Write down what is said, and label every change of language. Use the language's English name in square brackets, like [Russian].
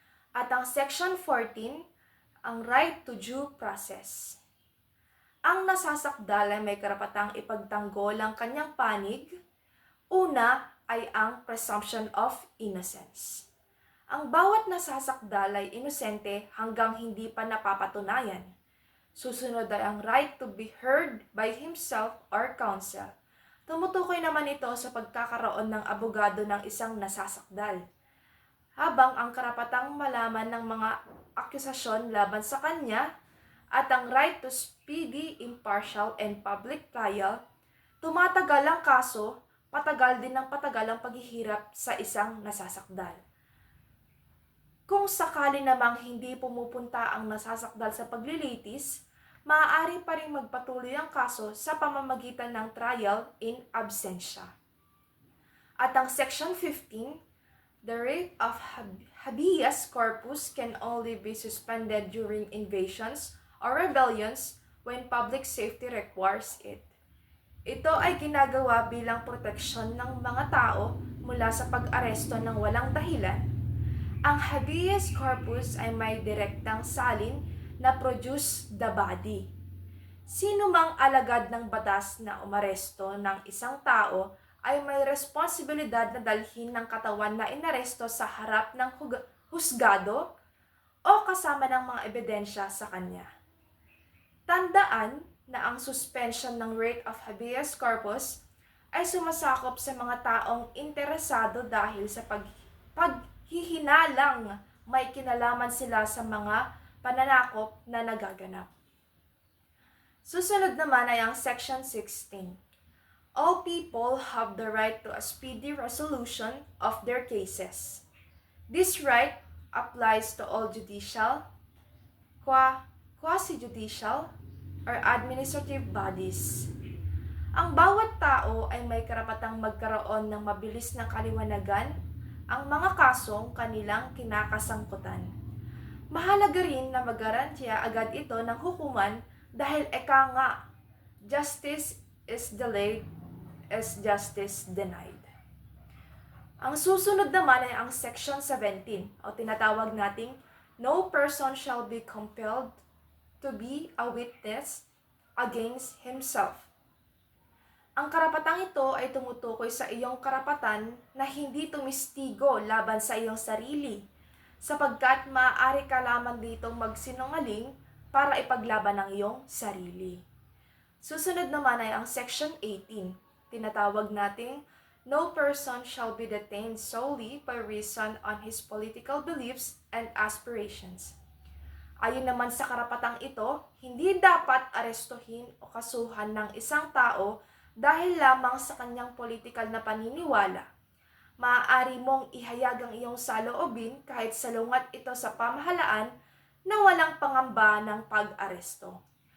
[Filipino] At ang Section 14, ang right to due process. Ang nasasakdal ay may karapatang ipagtanggol ang kanyang panig. Una ay ang presumption of innocence. Ang bawat nasasakdal ay inosente hanggang hindi pa napapatunayan. Susunod ay ang [English] right to be heard by himself or counsel. [Filipino] Tumutukoy naman ito sa pagkakaroon ng abogado ng isang nasasakdal. Habang ang karapatang malaman ng mga akusasyon laban sa kanya at ang [English] right to speedy, impartial, and public trial, [Filipino] tumatagal ang kaso, patagal din ng patagal ang paghihirap sa isang nasasakdal. Kung sakali namang hindi pumupunta ang nasasakdal sa paglilitis, maaari pa rin magpatuloy ang kaso sa pamamagitan ng trial in absentia. At ang [English] Section 15, the writ of habeas corpus can only be suspended during invasions or rebellions when public safety requires it. [Filipino] Ito ay ginagawa bilang proteksyon ng mga tao mula sa pag-aresto ng walang dahilan. Ang habeas corpus ay may direktang salin na [English] produce the body. [Filipino] Sino mang alagad ng batas na umaresto ng isang tao ay may responsibilidad na dalhin ng katawan na inaresto sa harap ng husgado o kasama ng mga ebidensya sa kanya. Tandaan na ang suspension ng writ of habeas corpus ay sumasakop sa mga taong interesado dahil sa paghihinalang may kinalaman sila sa mga pananakop na nagaganap. Susunod naman ay ang Section 16. [English] All people have the right to a speedy resolution of their cases. This right applies to all judicial, quasi-judicial, or administrative bodies. [Filipino] Ang bawat tao ay may karapatang magkaroon ng mabilis na kaliwanagan ang mga kasong kanilang kinakasangkutan. Mahalaga rin na magarantiya agad ito ng hukuman dahil eka nga, [English] justice is delayed as justice denied. [Filipino] Ang susunod naman ay ang Section 17 o tinatawag nating [English] no person shall be compelled to be a witness against himself. [Filipino] Ang karapatang ito ay tumutukoy sa iyong karapatan na hindi tumistigo laban sa iyong sarili, sapagkat maaari ka lamang ditong magsinungaling para ipaglaban ang iyong sarili. Susunod naman ay ang Section 18. Tinatawag nating [English] no person shall be detained solely by reason on his political beliefs and aspirations. [Filipino] Ayon naman sa karapatang ito, hindi dapat arestuhin o kasuhan ng isang tao dahil lamang sa kanyang politikal na paniniwala. Maaari mong ihayag ang iyong saloobin kahit salungat ito sa pamahalaan na walang pangamba ng pag-aresto.